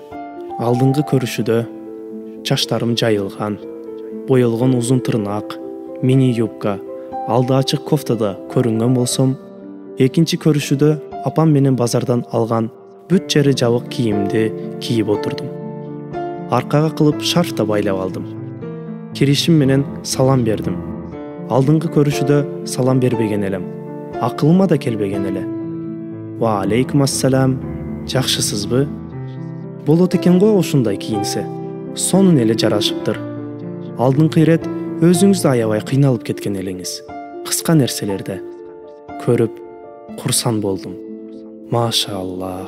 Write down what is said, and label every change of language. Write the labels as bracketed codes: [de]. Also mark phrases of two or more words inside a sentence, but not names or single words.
[ky] Алдыңкы көрүшүдө чачтарым жайылган, боелгон узун тырнак, мини юбка, алды ачык кофтада көрүнгөн болсом, экинчи көрүшүдө апам менен базардан алган бүт жери жабык кийимди кийип отурдум. Аркага кылып шарф да байлап алдым. Киришим менен салам бердим. Алдыңкы көрүшүдө салам бербеген элем. Акылыма да келбеген эле. [ar] وعليكم السلام, [ky] жакшысызбы? Болот экен го ушундай кийинсе. Сонун эле жарашыптыр. Алдыңкы ирет өзүңүздү аябай кыйналып кеткен элеңиз. Кыска нерселерде көрүп курсан болдум. Машаллах.